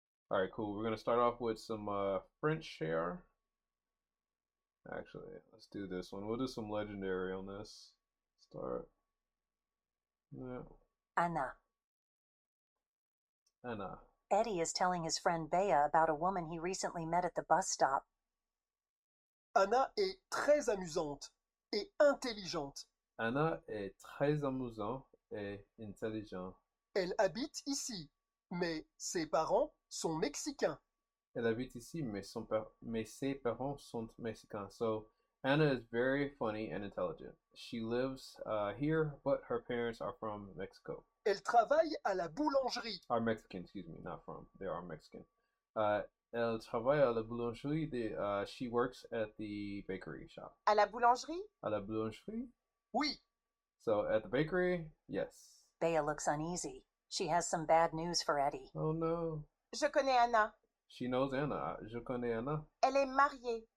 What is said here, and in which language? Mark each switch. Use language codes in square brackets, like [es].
[en] All right, cool. We're gonna start off with some French share. Actually, let's do this one. We'll do some legendary on this. Start. Yeah. Anna. Anna. Eddie is telling his friend Bea about a woman he recently met at the bus stop. [fr] Anna est très amusante et intelligente. Anna est très amusante et intelligente. Elle habite ici, mais ses parents sont mexicains. Elle habite ici, mais ses parents sont mexicains. [en] So Anna is very funny and intelligent. She lives here, but her parents are from Mexico. [fr] Elle travaille à la boulangerie. [en] Are Mexican, excuse me, not from. They are Mexican. [fr] Elle travaille à la boulangerie. [en] She works at the bakery shop. [fr] À la boulangerie? À la boulangerie? Oui. [en] So at the bakery, yes. Bea looks uneasy. She has some bad news for Eddie. Oh no. [fr] Je connais Anna. [en] She knows Anna. [fr] Je connais Anna. Elle est mariée.